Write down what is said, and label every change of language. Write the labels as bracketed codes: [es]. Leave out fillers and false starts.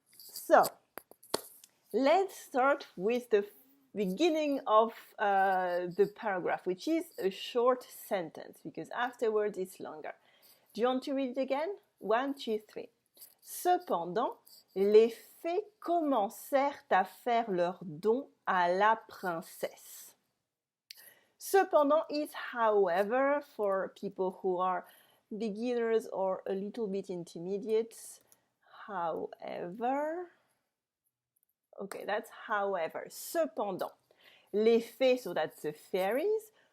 [en] So, let's start with the beginning of the paragraph, which is a short sentence, because afterwards it's longer. Do you want to read it again? 1, 2, 3. [fr] Cependant, les fées commencèrent à faire leur don à la princesse. [en] Cependant is however for people who are beginners or a little bit intermediates. However, okay, that's however. [fr] Cependant, les fées, [en] so that's the fairies.